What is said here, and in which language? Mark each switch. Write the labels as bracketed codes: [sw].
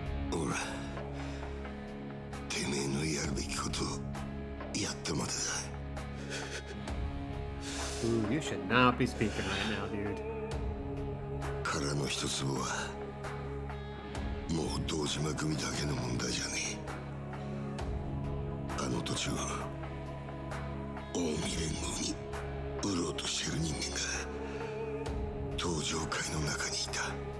[ja] ほら、てめえのやるべきことをやったまでだ。 [en] Ooh, you should not be speaking right now, dude. [ja] 殻の一粒はもう堂島組だけの問題じゃねえ。あの土地を近江連合に売ろうとしてる人間が登場会の中にいた。